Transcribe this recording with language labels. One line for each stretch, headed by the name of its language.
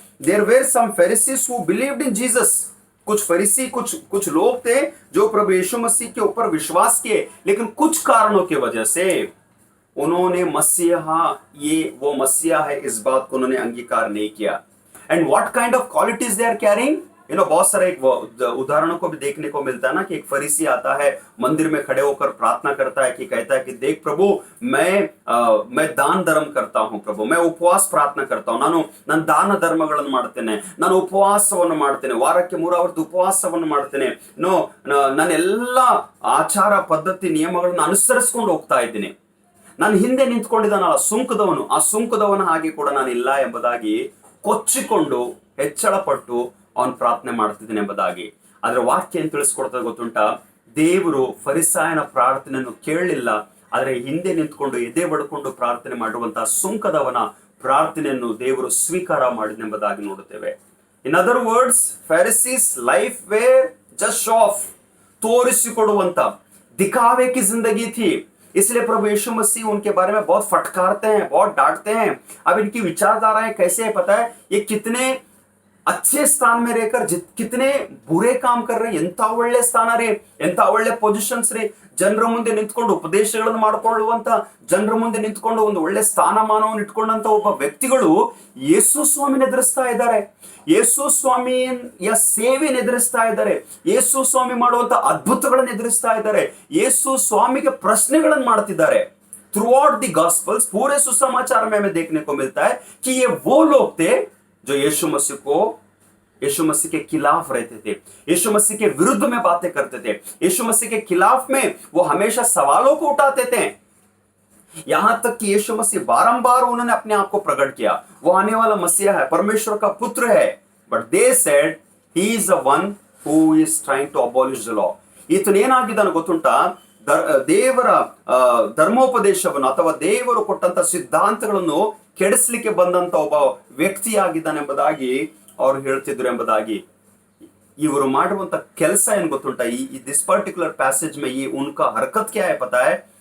English: There were some Pharisees who believed in Jesus.
Hindi: कुछ फरीसी, कुछ लोग थे जो प्रभु यीशु मसीह के ऊपर विश्वास किए, लेकिन कुछ कारणों की वजह से उन्होंने मसीहा, ये वो मसीहा है, इस बात को उन्होंने अंगीकार नहीं किया.
English: And what kind of qualities they are carrying, you know.
Hindi: बहुत सारे उदाहरणों को भी देखने को मिलता है ना कि एक फरीसी आता है, मंदिर में खड़े होकर प्रार्थना करता है, कि कहता है कि देख प्रभु, मैं दान धर्म करता हूं प्रभु, मैं उपवास प्रार्थना करता हूं,
Kannada: ನಾನು ದಾನ ಧರ್ಮಗಳನ್ನು ಮಾಡ್ತೇನೆ, ನಾನು ಉಪವಾಸವನ್ನು ಮಾಡ್ತೇನೆ, ವಾರಕ್ಕೆ 3 ಅವತ್ತು ಉಪವಾಸವನ್ನು ಮಾಡ್ತೇನೆ, ನಾನು ಎಲ್ಲ ಆಚಾರ ಪದ್ಧತಿ ನಿಯಮಗಳನ್ನು ಅನುಸರಿಸಿಕೊಂಡು ಹೋಗ್ತಾ ಇದ್ದೀನಿ, ನಾನು ಹಿಂದೆ ನಿಂತ್ಕೊಂಡಿದ್ದಾನಲ್ಲ ಸುಂಕದವನು, ಆ ಸುಂಕದವನ ಹಾಗೆ ಕೂಡ ನಾನು ಇಲ್ಲ ಎಂಬುದಾಗಿ ಕೊಚ್ಚಿಕೊಂಡು ಹೆಚ್ಚಳ ಪಟ್ಟು ಅವನು ಪ್ರಾರ್ಥನೆ ಮಾಡ್ತಿದ್ದಾನೆ ಎಂಬುದಾಗಿ. ಆದ್ರೆ ವಾಕ್ಯ ಏನ್ ತಿಳಿಸ್ಕೊಡ್ತದೆ ಗೊತ್ತುಂಟಾ? ದೇವರು ಫರಿಸಾಯನ ಪ್ರಾರ್ಥನೆಯನ್ನು ಕೇಳಲಿಲ್ಲ, ಆದ್ರೆ ಹಿಂದೆ ನಿಂತ್ಕೊಂಡು ಎದೆ ಬಡ್ಕೊಂಡು ಪ್ರಾರ್ಥನೆ ಮಾಡುವಂತಹ ಸುಂಕದವನ ಪ್ರಾರ್ಥನೆಯನ್ನು ದೇವರು ಸ್ವೀಕಾರ ಮಾಡಿದೆಂಬುದಾಗಿ ನೋಡುತ್ತೇವೆ.
English: in other words, Pharisees life were just show off,
Kannada: ತೋರಿಸಿಕೊಡುವಂತ,
Hindi: दिखावे की जिंदगी थी. इसलिए प्रभु यीशु मसीह उनके बारे में बहुत फटकारते हैं, बहुत डांटते हैं. अब इनकी विचारधाराएं कैसे है पता है? ये कितने अच्छे स्थान में रहकर कितने बुरे काम कर रहे हैं.
Kannada: ಎಂತ ಒಳ್ಳೆ ಸ್ಥಾನ ರೀ, ಎಂತ ಒಳ್ಳೆ ಪೊಸಿಷನ್ಸ್ ರೀ. ಜನರ ಮುಂದೆ ನಿಂತ್ಕೊಂಡು ಉಪದೇಶಗಳನ್ನು ಮಾಡಿಕೊಳ್ಳುವಂತ, ಜನರ ಮುಂದೆ ನಿಂತ್ಕೊಂಡು ಒಂದು ಒಳ್ಳೆ ಸ್ಥಾನಮಾನವನ್ನು ಇಟ್ಕೊಂಡಂತ ಒಬ್ಬ ವ್ಯಕ್ತಿಗಳು ಯೇಸು ಸ್ವಾಮಿನ ಎದುರಿಸ್ತಾ ಇದ್ದಾರೆ, ಯೇಸು ಸ್ವಾಮಿಯ ಸೇವೆಯನ್ನು ಎದುರಿಸ್ತಾ ಇದ್ದಾರೆ, ಯೇಸು ಸ್ವಾಮಿ ಮಾಡುವಂತ ಅದ್ಭುತಗಳನ್ನು ಎದುರಿಸ್ತಾ ಇದ್ದಾರೆ, ಯೇಸು ಸ್ವಾಮಿಗೆ ಪ್ರಶ್ನೆಗಳನ್ನು ಮಾಡ್ತಿದ್ದಾರೆ.
English: throughout the gospels,
Hindi: पूरे सुसमाचार में हमें देखने को मिलता है कि ये वो लोग थे जो यीशु मसीह के खिलाफ रहते थे, यीशु मसीह के विरुद्ध में बातें करते थे, यीशु मसीह के खिलाफ में वो हमेशा सवालों को उठाते थे. यहां तक कि यीशु मसीह बारंबार उन्होंने अपने आप को प्रकट किया, वो आने वाला मसीहा है, परमेश्वर का पुत्र है।
English: But they said he is the one who is trying to abolish the law.
Kannada: ಈತನೇನಾಗಿದ್ದಾನೆ ಗೊತ್ತುಂಟಾ? ದೇವರ ಧರ್ಮೋಪದೇಶವನ್ನು ಅಥವಾ ದೇವರು ಕೊಟ್ಟಂತ ಸಿದ್ಧಾಂತಗಳನ್ನು ಕೆಡಿಸ್ಲಿಕ್ಕೆ ಬಂದಂತ ಒಬ್ಬ ವ್ಯಕ್ತಿಯಾಗಿದ್ದಾನೆಂಬುದಾಗಿ ಅವರು ಹೇಳ್ತಿದ್ರು ಎಂಬುದಾಗಿ. ಇವರು ಮಾಡುವಂತ ಕೆಲಸ ಏನ್ ಗೊತ್ತುಂಟಾ?
Hindi: ಈ
English: this particular passage
Hindi: में ये उनका हरकत क्या है पता है?